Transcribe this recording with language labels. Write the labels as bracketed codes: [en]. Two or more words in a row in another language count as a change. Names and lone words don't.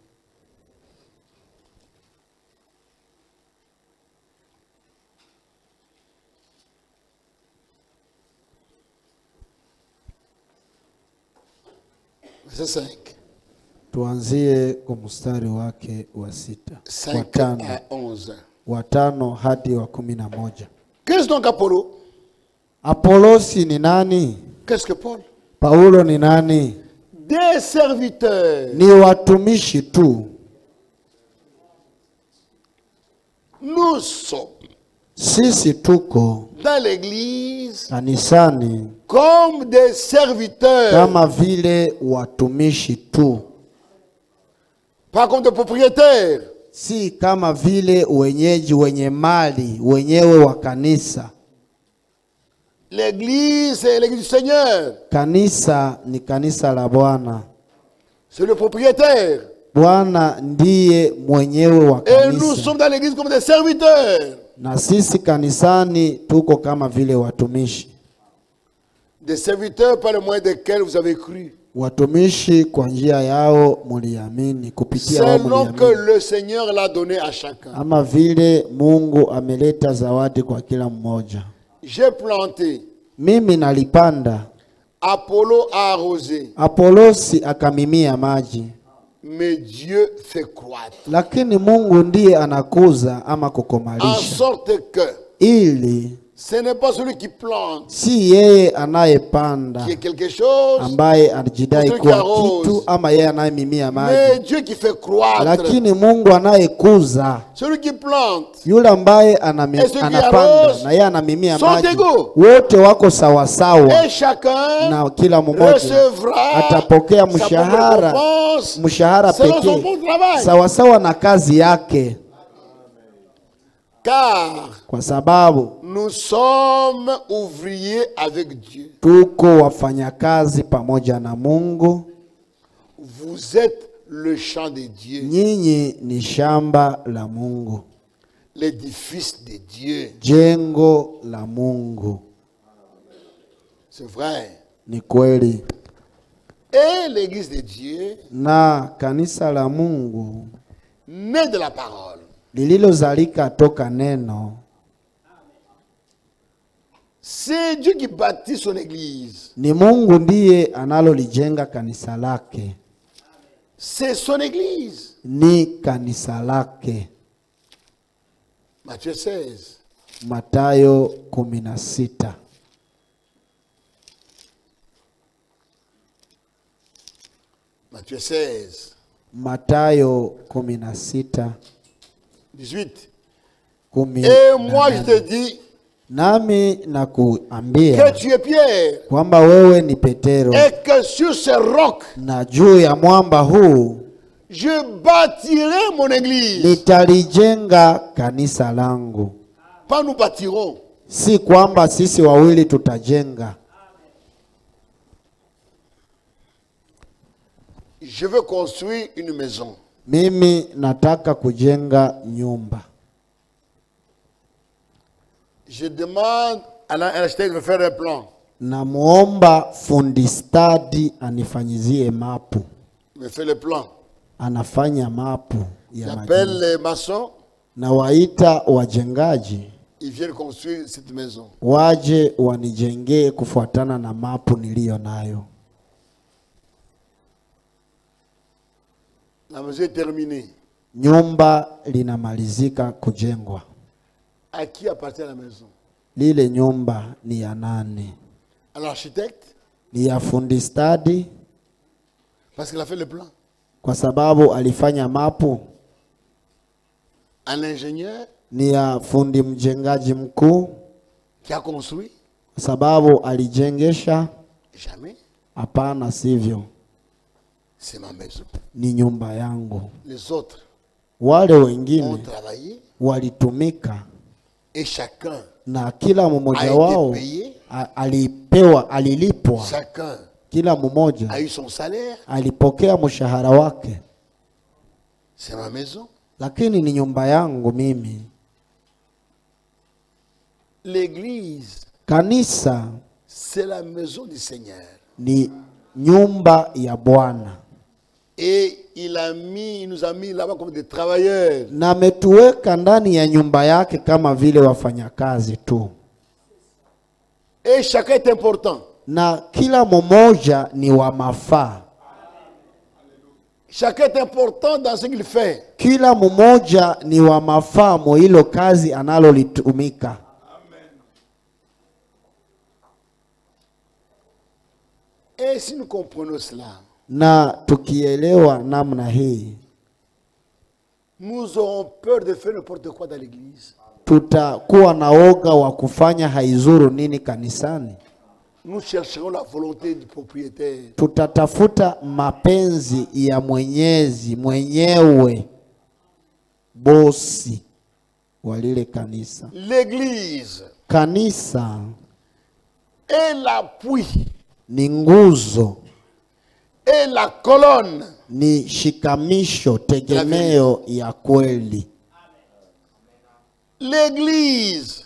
[fr] Verset 5. [sw] Tuanzie kwa mstari wake wa 6. [fr] 5 à 11. [sw] Wa 5 hadi wa 11. [fr] Qu'est-ce donc Apollo? [sw] Apolosi ni nani? [fr] Qu'est-ce que Paul? [sw] Paulo ni nani? [fr] Des serviteurs. [sw] Ni watumishi tu. [fr] Nous sommes [sw] Sisi tuko [fr] dans l'église [sw] kanisani [fr] comme des serviteurs. [sw] kama vile watumishi tu, [fr] Pas comme des propriétaires. [sw] si kama vile wenyeji wenye mali wenyewe wa kanisa. [fr] L'église, c'est l'église du Seigneur. [sw] Kanisa ni kanisa la Bwana. [fr] C'est le propriétaire. [sw] Bwana ndiye mwenyewe wa [fr] Et nous [sw] kanisa, [fr] sommes dans l'église comme des serviteurs. [sw] na sisi kanisani tuko kama vile watumishi. [fr] Des serviteurs par le moyen desquels vous avez cru. [sw] Watumishi kwa njia yao muliamini, kupitia wao [fr] Selon que [sw] muliamini, [fr] le Seigneur l'a donné à chacun. [sw] ama vile Mungu ameleta zawadi kwa kila mmoja. [fr] J'ai planté, [sw] Mimi nalipanda, [fr] Apollo a arrosé, [sw] Apolosi akamimia maji, [fr] mais Dieu fait croître. [sw] lakini Mungu ndiye anakuza ama [fr] En [sw] kukomalisha, [fr] sorte que [sw] ili [fr] ce n'est pas celui qui plante [sw] si yeye anayepanda [fr] qui est quelque chose, [sw] ambaye anajidai Mtu kuwa kiarose. kitu, ama yeye anayemimia [fr] mais [sw] maji, [fr] Dieu qui fait croître. [sw] lakini Mungu anayekuza, [fr] Celui qui plante, [sw] yule ambaye [fr] Et ceux qui [sw] anapanda [fr] arrosent [sw] na yeye anamimia [fr] sont [sw] maji, [fr] égaux. [sw] wote wako sawasawa, [fr] et chacun [sw] na kila mmoja [fr] recevra [sw] atapokea [fr] sa propre [sw] mshahara [fr] récompense selon son [sw] pekee [fr] bon travail. [sw] sawasawa na kazi yake, [fr] Car [sw] kwa sababu [fr] nous sommes ouvriers avec Dieu. [sw] tuko wafanyakazi pamoja na Mungu. [fr] Vous êtes le champ de Dieu, [sw] Nyinyi ni shamba la Mungu, [fr] l'édifice de Dieu. [sw] jengo la Mungu. [fr] C'est vrai. [sw] Ni kweli. [fr] Et l'église de Dieu, [sw] Na kanisa la Mungu [fr] née de la parole, [sw] lililozalika toka neno, [fr] c'est Dieu qui bâtit son église. [sw] ni Mungu ndiye analolijenga kanisa lake, [fr] C'est son église. [sw] ni kanisa lake. [fr] Matthieu 16. [sw] Mathayo 16. [fr] Matthieu 16. [sw] Mathayo 16. 18. 18. [fr] Et moi je te dis [sw] Nami [fr] que [sw] nakuambia [fr] tu es Pierre [sw] kwamba wewe ni Petero, [fr] et que sur ce roc, [sw] na juu ya mwamba huu [fr] je bâtirai mon église. [sw] nitalijenga kanisa langu. [fr] Pas nous bâtirons. [sw] Si kwamba sisi wawili tutajenga. [fr] Je veux construire une maison. [sw] Mimi nataka kujenga nyumba. [fr] Je demande à l'architecte de me faire un plan. [sw] Namuomba fundi stadi anifanyizie mapu. [fr] Il me fait le plan. [sw] Anafanya mapu ya [fr] J'appelle [sw] majengo. [fr] les maçons. [sw] Na waita wajengaji [fr] Ils viennent construire cette maison. [sw] waje wanijengee kufuatana na mapu niliyo nayo. [fr] La maison est terminée. [sw] Nyumba linamalizika kujengwa. [fr] À qui appartient la maison? [sw] Lile nyumba ni ya nani? [fr] À l'architecte? [sw] Ni ya fundi stadi, [fr] Parce qu'il a fait le plan. [sw] kwa sababu alifanya mapu. [fr] un ingénieur [sw] ni ya fundi mjengaji mkuu, [fr] qui a construit? [sw] sababu alijengesha? [fr] Jamais. [sw] Hapana, sivyo. [fr] C'est ma maison. [sw] Ni nyumba yangu. [fr] Les autres [sw] Wale [fr] ont [sw] wengine [fr] travaillé [sw] walitumika, [fr] et chacun [sw] na kila [fr] a [sw] mmoja [fr] été [sw] wao [fr] payé. [sw] alilipwa. [fr] Chacun [sw] Kila mmoja [fr] a eu son salaire. [sw] alipokea mshahara wake. [fr] C'est ma maison. [sw] Lakini ni nyumba yangu mimi. [fr] L'église, [sw] Kanisa [fr] c'est la maison du Seigneur. [sw] ni nyumba ya Bwana. [fr] Et il nous a mis là-bas comme des travailleurs. [sw] Na ametuweka ndani ya nyumba yake kama vile wafanyakazi tu. [fr] Et chacun est important. [sw] Na kila mmoja ni wa mafaa. [fr] Chacun est important dans ce qu'il fait. [sw] Kila mmoja ni wa mafaa mo hilo kazi analolitumika. [fr] Et si nous comprenons cela, [sw] Na tukielewa namna hii, [fr] nous aurons peur de faire n'importe quoi dans l'église. [sw] tutakuwa na oga wa kufanya haizuru nini kanisani. [fr] Nous chercherons la volonté du propriétaire. [sw] Tutatafuta mapenzi ya mwenyewe bosi wa lile kanisa. [fr] L'église [sw] Kanisa [fr] est l'appui [sw] ni nguzo, [fr] et la colonne. [sw] ni shikamisho, tegemeo ya kweli. [fr] L'église,